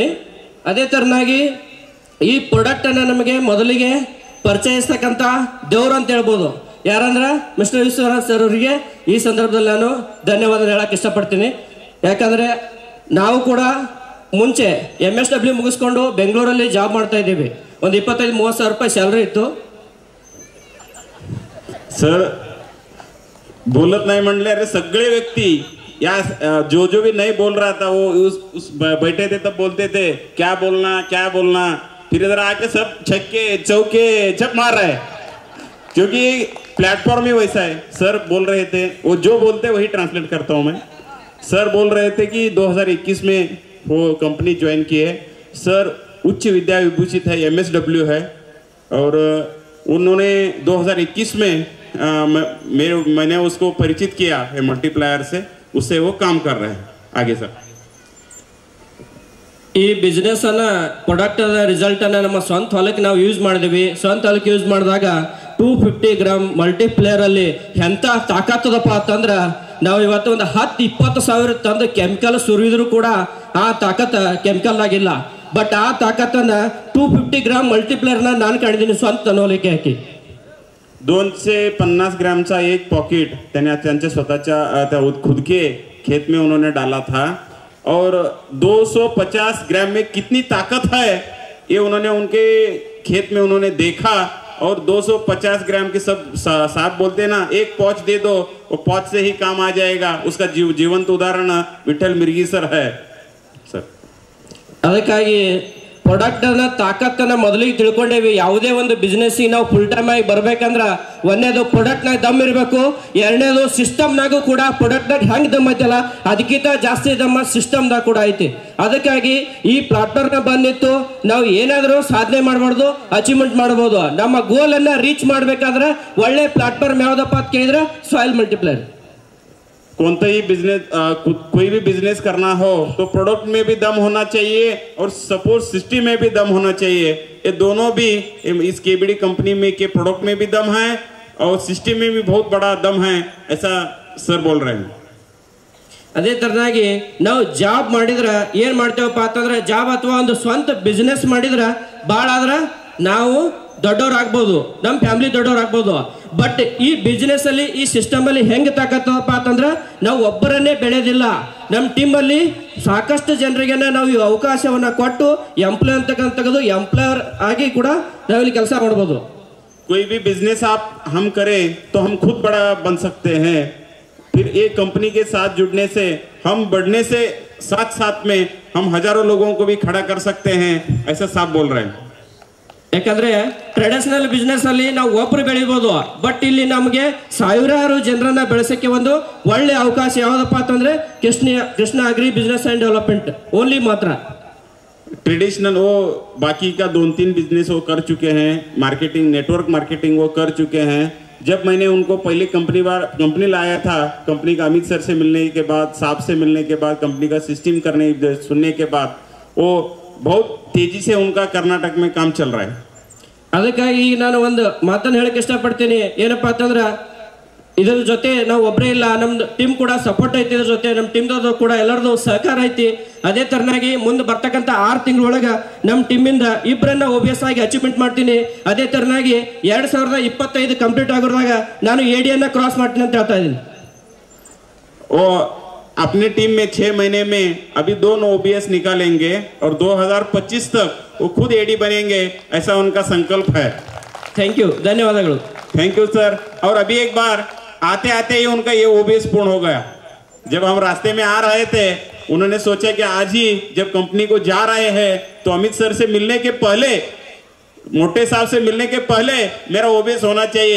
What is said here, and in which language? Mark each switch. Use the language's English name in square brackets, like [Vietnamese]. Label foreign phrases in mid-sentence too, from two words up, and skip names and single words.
[Kannada] ಅದೇ ಥರನಾಗಿ ಈ ಪ್ರಾಡಕ್ಟನ್ನು ನಮಗೆ ಮೊದಲಿಗೆ ಪರಿಚಯಿಸ್ತಕ್ಕಂಥ ದೇವರು ಅಂತ ಹೇಳ್ಬೋದು. ಯಾರಂದ್ರೆ ಮಿಸ್ಟರ್ ವಿಶ್ವನಾಥ್ ಸರ್ ಅವರಿಗೆ ಈ ಸಂದರ್ಭದಲ್ಲಿ ನಾನು ಧನ್ಯವಾದ ಹೇಳಕ್ಕೆ ಇಷ್ಟಪಡ್ತೀನಿ. ಯಾಕಂದರೆ ನಾವು ಕೂಡ ಮುಂಚೆ MSW ಮುಗಿಸ್ಕೊಂಡು ಬೆಂಗಳೂರಲ್ಲಿ ಜಾಬ್ ಮಾಡ್ತಾ ಇದ್ದೀವಿ. ಒಂದು 25-30 ಸಾವಿರ ರೂಪಾಯಿ ಸ್ಯಾಲ್ರಿ ಇತ್ತು. [Marathi] सर बोलत नाही म्हणले, अरे सगळे व्यक्ति [Hindi] या जो भी नहीं बोल रहा था वो उस बैठे थे तब बोलते थे क्या बोलना, फिर इधर आके सब छक्के चौके छप मार रहे हैं, क्योंकि प्लेटफॉर्म ही वैसा है। सर बोल रहे थे, वो जो बोलते वही ट्रांसलेट करता हूँ मैं। सर बोल रहे थे कि 2021 में वो कंपनी ज्वाइन की है। सर उच्च विद्या विभूषित है, MSW है, और उन्होंने 2021 में मैंने उसको परिचित किया है मल्टीप्लायर से, उससे वो काम कर रहे हैं आगे। सर [Kannada] ಈ ಬಿಸ್ನೆಸ್ ಅನ್ನ [English] product result [Kannada] ಅನ್ನ ನಮ್ಮ ಸ್ವಂತ ಹೊಲಕ್ಕೆ ನಾವು ಯೂಸ್ ಮಾಡಿದ್ವಿ. ಸ್ವಂತ ಹೊಲಕ್ಕೆ ಯೂಸ್ ಮಾಡಿದಾಗ 250 ಗ್ರಾಮ್ ಮಲ್ಟಿಪ್ಲೇಯರ್ ಅಲ್ಲಿ ಎಂತ ತಾಕತ್ತದಪ್ಪ ಅಂತಂದ್ರೆ, ನಾವು ಇವತ್ತು ಒಂದು 10-20 ಸಾವಿರ ತಂದು ಕೆಮಿಕಲ್ ಸುರಿದ್ರು ಕೂಡ ಆ ತಾಕತ್ ಕೆಮಿಕಲ್ ಆಗಿಲ್ಲ. ಬಟ್ ಆ ತಾಕತ್ತನ್ನ 250 ಗ್ರಾಮ್ ಮಲ್ಟಿಪ್ಲೇಯರ್ನ ನಾನು ಕಾಣಿದ್ದೀನಿ ಸ್ವಂತ ಹೊಲಕ್ಕೆ ಹಾಕಿ. [Marathi] 250 ग्रामचा एक पॉकेट त्यांच्या स्वतःच्या [Hindi] खुद के खेत में उन्होंने डाला था, और 250 ग्राम में कितनी ताकत है ये उन्होंने उनके खेत में उन्होंने देखा। और 250 ग्राम के सब साथ बोलते हैं ना, एक पॉच दे दो, वो पॉच से ही काम आ जाएगा। उसका जीवंत उदाहरण विठल मिर्गी सर है सर। [Kannada] ಅದಕ್ಕಾಗಿ ಪ್ರಾಡಕ್ಟ್ ಅನ್ನ ತಾಕತ್ತನ್ನ ಮೊದಲಿಗೆ ತಿಳ್ಕೊಂಡೇವಿ. ಯಾವುದೇ ಒಂದು ಬಿಸ್ನೆಸ್ಸಿಗೆ ನಾವು [English] full time [Kannada] ಆಗಿ ಬರ್ಬೇಕಂದ್ರ ಒಂದೇದು ಪ್ರಾಡಕ್ಟ್ನಾಗ ದಮ್ ಇರಬೇಕು, ಎರಡನೇದು ಸಿಸ್ಟಮ್ನಾಗೂ ಕೂಡ ಪ್ರಾಡಕ್ಟ್ನಾಗ ಹೆಂಗೆ ದಮ್ ಐತಲ್ಲ ಅದಕ್ಕಿಂತ ಜಾಸ್ತಿ ದಮ್ಮ ಸಿಸ್ಟಮ್ದಾಗ ಕೂಡ ಐತಿ. ಅದಕ್ಕಾಗಿ ಈ ಪ್ಲಾಟ್ಫಾರ್ಮ್ನ ಬಂದಿತ್ತು, ನಾವು ಏನಾದರೂ ಸಾಧನೆ ಮಾಡಬಾರ್ದು, ಅಚೀವ್ಮೆಂಟ್ ಮಾಡ್ಬೋದು. ನಮ್ಮ ಗೋಲನ್ನು ರೀಚ್ ಮಾಡಬೇಕಾದ್ರೆ ಒಳ್ಳೆ ಪ್ಲಾಟ್ಫಾರ್ಮ್ ಯಾವುದಪ್ಪ ಅಂತ ಕೇಳಿದ್ರೆ ಸಾಯಿಲ್ ಮಲ್ಟಿಪ್ಲೈಯರ್. [Hindi] कोणताही बिजनेस कोई भी बिजनेस करना हो तो प्रोडक्ट में भी दम होना चाहिए और [English] support system [Hindi] में भी दम होना चाहिए। ये दोनों भी इस KBD कंपनी में के प्रोडक्ट में भी दम है और सिस्टम में भी बहुत बड़ा दम है, ऐसा सर बोल रहे हैं. [Kannada] ಅದೇ ಥರನಾಗಿ ನಾವು ಜಾಬ್ ಮಾಡಿದ್ರೆ ಏನು ಮಾಡ್ತೇವಪ್ಪ ಅಂತಂದ್ರೆ ಜಾಬ್ ಅಥವಾ ಒಂದು ಸ್ವಂತ ಬಿಸ್ನೆಸ್ ಮಾಡಿದ್ರೆ ಭಾಳ ಆದ್ರೆ ನಾವು ದೊಡ್ಡವ್ರಾಗ್ಬೋದು, ನಮ್ಮ ಫ್ಯಾಮಿಲಿ ದೊಡ್ಡವ್ರಾಗ್ಬೋದು. ಬಟ್ ಈ ಬಿಸ್ನೆಸ್ ಅಲ್ಲಿ ಈ ಸಿಸ್ಟಮ್ ಅಲ್ಲಿ ಹೆಂಗೆ ತಾಕತ್ತಪ್ಪ ಅಂತಂದ್ರೆ ನಾವು ಒಬ್ಬರನ್ನೇ ಬೆಳೆಯೋದಿಲ್ಲ. ನಮ್ಮ ಟೀಮಲ್ಲಿ ಸಾಕಷ್ಟು ಜನರಿಗೆ ನಾವು ಈ ಅವಕಾಶವನ್ನು ಕೊಟ್ಟು ಎಂಪ್ಲಾಯ್ ಅಂತ ತೆಗೆದು ಎಂಪ್ಲಾಯರ್ ಆಗಿ ಕೂಡ ನಾವಿಲ್ಲಿ ಕೆಲಸ ಮಾಡ್ಬೋದು. [Hindi] कोई भी बिजनेस आप हम करें तो हम खुद बड़ा बन सकते हैं. फिर एक कंपनी के साथ जुड़ने से हम बढ़ने से साथ साथ में हम हजारों लोगों को भी खड़ा कर सकते हैं, ऐसा साहब बोल रहे हैं. [Kannada] ಯಾಕಂದ್ರೆ [English] traditional business [Kannada] ಅಲ್ಲಿ ನಾವು ಒಬ್ರು ಬೆಳಿಬೋದು, ಬಟ್ ಇಲ್ಲಿ ನಮಗೆ ಸಾವಿರಾರು ಜನರನ್ನ ಬೆಳೆಸಕ್ಕೆ ಒಂದು ಒಳ್ಳೆ ಅವಕಾಶ ಯಾವ್ದಪ್ಪ ಅಂತಂದ್ರೆ ಕೃಷ್ಣ ಅಗ್ರಿ ಬಿಸ್ನೆಸ್ ಅಂಡ್ ಡೆವಲಪ್ಮೆಂಟ್ ಓನ್ಲಿ मात्र. [Hindi] ट्रेडिशनल वो बाकी का 2-3 बिजनेस वो कर चुके हैं, [English] marketing network marketing [Hindi] वो कर चुके हैं. जब मैंने उनको पहले कंपनी लाया था, कंपनी का अमित सर से मिलने के बाद, साहब से मिलने के बाद, कंपनी का सिस्टम सुनने के बाद वो बहुत तेजी से उनका कर्नाटक में काम चल रहा है. [Kannada] ಅದಕ್ಕಾಗಿ ಈಗ ನಾನು ಒಂದು ಮಾತನ್ನು ಹೇಳಕ್ಕೆ ಇಷ್ಟಪಡ್ತೀನಿ. ಏನಪ್ಪಾ ಅಂತಂದ್ರೆ ಇದ್ರ ಜೊತೆ ನಾವು ಒಬ್ಬರೇ ಇಲ್ಲ, ನಮ್ದು ಟೀಮ್ ಕೂಡ ಸಪೋರ್ಟ್ ಐತಿ. ಇದ್ರ ಜೊತೆ ನಮ್ಮ ಟೀಮ್ದು ಕೂಡ ಎಲ್ಲರದು ಸಹಕಾರ ಐತಿ. ಅದೇ ತರನಾಗಿ ಮುಂದೆ ಬರ್ತಕ್ಕಂಥ 6 ತಿಂಗಳೊಳಗೆ ನಮ್ಮ ಟೀಮಿಂದ ಇಬ್ಬರನ್ನ OBS ಆಗಿ ಅಚೀವ್ಮೆಂಟ್ ಮಾಡ್ತೀನಿ. ಅದೇ ತರನಾಗಿ 2025 ಕಂಪ್ಲೀಟ್ ಆಗಿರೋದಾಗ ನಾನು ADN ಕ್ರಾಸ್ ಮಾಡ್ತೀನಿ ಅಂತ ಹೇಳ್ತಾ ಇದ್ದೀನಿ. [Hindi] वो अपने टीम में 6 महीने में अभी 2 OBS निकालेंगे और 2025 तक वो खुद AD बनेंगे, ऐसा उनका संकल्प है. [English] thank you, [Kannada] ಧನ್ಯವಾದಗಳು. [English] thank you sir. [Hindi] और अभी एक बार आते आते ही उनका ये OBS पूर्ण हो गया. जब हम रास्ते में आ रहे थे उन्होंने सोचा कि आज ही जब कंपनी को जा रहे हैं तो अमित सर से मिलने के पहले, मोटे साहब से मिलने के पहले मेरा OBS होना चाहिए.